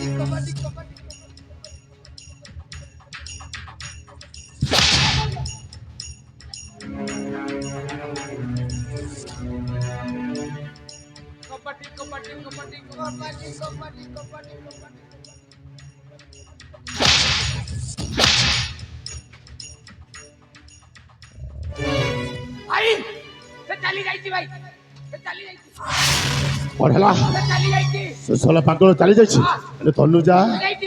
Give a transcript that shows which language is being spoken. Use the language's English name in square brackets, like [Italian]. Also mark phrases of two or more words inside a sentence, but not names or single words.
[Odia] କବାଡି କବାଡି କବାଡି କବାଡି କବାଡି କବାଡି କବାଡି କବାଡି କବାଡି କବାଡି ଭାଇ ସେ ଚାଲି ଯାଇଛି ଭାଇ ସେ ଚାଲି ଯାଇଛି କଣ ହେଲା সে ଚାଲି ଯାଇଛି ସେ ଶଳା ପାଗଳ ଚାଲି ଯାଇଛି ହେଲେ ତନୁଜା ଯାଇଛି